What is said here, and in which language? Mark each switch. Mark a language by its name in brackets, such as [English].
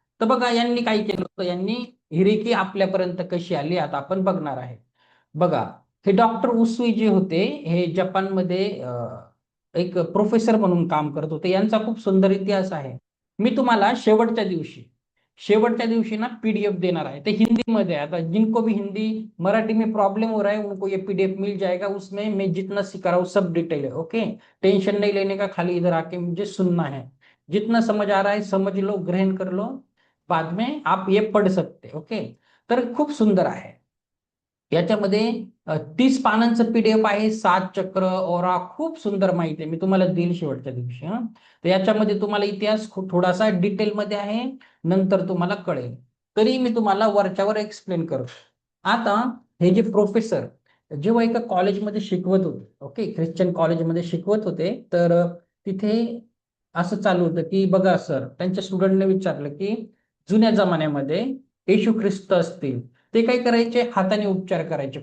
[Marathi] तर बघा, यांनी काय केलं होतं, यांनी ही रेकी आपल्यापर्यंत कशी आली आता आपण बघणार आहे. बघा, हे डॉक्टर उसुई जे होते, हे जपानमध्ये एक प्रोफेसर म्हणून काम करत होते. यांचा खूप सुंदर इतिहास आहे. मी तुम्हाला शेवटच्या दिवशी ना पीडीएफ देणार आहे, ते [Hindi] हिंदी में है। आता जिनको भी हिंदी मराठी में प्रॉब्लम हो रहा है उनको ये पीडीएफ मिल जाएगा, उसमें मैं जितना सिखा रहा हूँ सब डिटेल है, ओके। टेंशन नहीं लेने का, खाली इधर आके मुझे सुनना है। जितना समझ आ रहा है समझ लो, ग्रहण कर लो, बाद में आप ये पढ़ सकते, ओके। [Marathi] तर खूप सुंदर आहे. याच्यामध्ये 30 पानांचं पीडीएफ आहे, 7 चक्र ओरा, खूप सुंदर माहिती आहे, मी तुम्हाला देईल शेवटच्या दिवशी. तर याच्यामध्ये तुम्हाला इतिहास थोडासा डिटेलमध्ये आहे, नंतर तुम्हाला कळेल. तरी मी तुम्हाला वरच्यावर एक्सप्लेन करतो. आता हे जे प्रोफेसर जेव्हा एका कॉलेजमध्ये शिकवत होते, ओके, ख्रिश्चन कॉलेजमध्ये शिकवत होते, तर तिथे असं चालू होतं की बघा सर, त्यांच्या स्टुडंटने विचारलं की जुन्या जमान्यामध्ये येशू ख्रिस्त असतील, ते काय करायचे, हाताने उपचार करायचे.